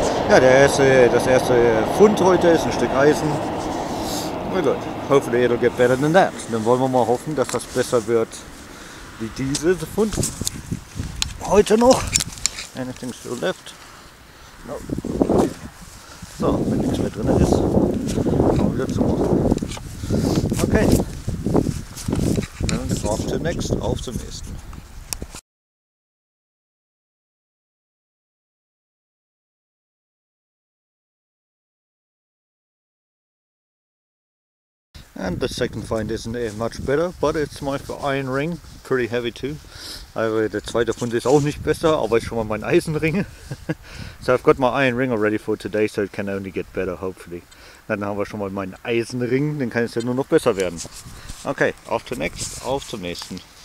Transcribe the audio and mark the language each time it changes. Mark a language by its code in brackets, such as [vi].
[de] Ja, das erste Fund heute ist ein Stück Eisen. [en] Na gut, hopefully it'll get better than that. [de] Dann wollen wir mal hoffen, dass das besser wird wie diese Fund. Heute noch. [en] Anything still left? No. [de] So, wenn nichts mehr drin ist, kommen wir wieder zu machen. Okay. Dann auf zum nächsten, auf zum nächsten. [en] And the second find isn't much better, but it's my iron ring, pretty heavy too. [de] Also der zweite Fund ist auch nicht besser, aber ist schon mal mein Eisenring. [en] So I've got my iron ring already for today, so it can only get better, hopefully. [de] Dann haben wir schon mal meinen Eisenring, dann kann es ja nur noch besser werden. Okay, auf zum nächsten.